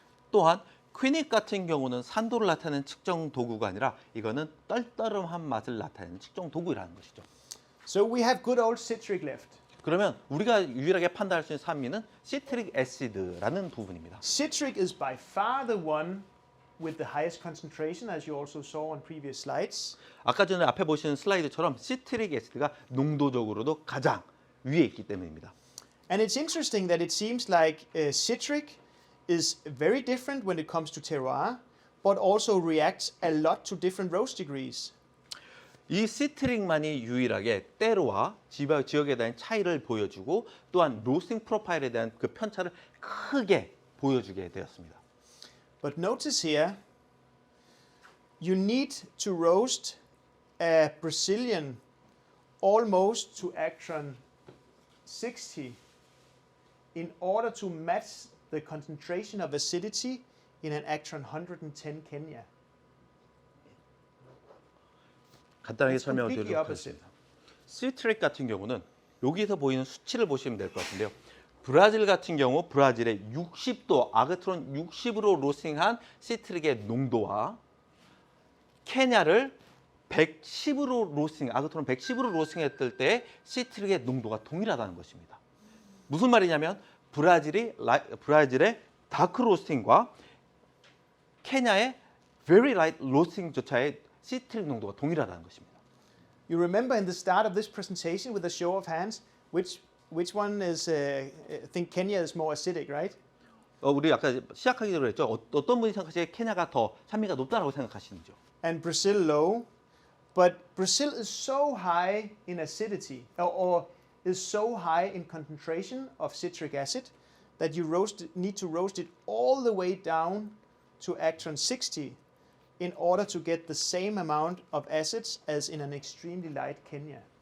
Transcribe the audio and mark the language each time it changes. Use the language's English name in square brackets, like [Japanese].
[Korean] 또한 퀴닉 같은 경우는 산도를 나타내는 측정 도구가 아니라 이거는 떨떠름한 맛을 나타내는 측정 도구라는 것이죠. [English] So we have good old citric left. [Korean] 그러면 우리가 유일하게 판단할 수 있는 산미는 시트릭 애시드라는 부분입니다. [English] Citric is by far the one with the highest concentration, as you also saw on previous slides. [Korean] 아까 전에 앞에 보시는 슬라이드처럼 시트릭 애시드가 농도적으로도 가장 위에 있기 때문입니다. [English] And it's interesting that it seems like citric is very different when it comes to terroir, but also reacts a lot to different roast degrees. [Korean] 이 시트릭만이 유일하게 때로와 지역에 대한 차이를 보여주고 또한 로스팅 프로파일에 대한 그 편차를 크게 보여주게 되었습니다. [English] But notice here, you need to roast a Brazilian almost to Actron 60 in order to match the concentration of acidity in an Actron 110 Kenya. [Korean] 간단하게 [English] It's [Korean] 설명을 [English] completely [Korean] 드리도록 [English] opposite. [Korean] 하겠습니다. 시트릭 같은 경우는 여기서 보이는 수치를 보시면 될 것 같은데요. 브라질 같은 경우 브라질의 60도 아그트론 60으로 로스팅한 시트릭의 농도와 케냐를 110으로 로스팅, 아그트론 110으로 로스팅했을 때 시트릭의 농도가 동일하다는 것입니다. 무슨 말이냐면 브라질의 다크 로스팅과 케냐의 [English] very light [Korean] 로스팅조차의 시트릭 농도가 동일하다는 것입니다. [English] You remember in the start of this presentation with a show of hands, which one is, I think Kenya is more acidic, right? [Korean] 우리 아까 시작하기 전에 했죠. 어떤 분이 생각하시기에 케냐가 더 산미가 높다라고 생각하시는지요? [English] And Brazil low. But Brazil is so high in acidity, or is so high in concentration of citric acid, that you need to roast it all the way down to Actron 60 in order to get the same amount of acids as in an extremely light Kenya.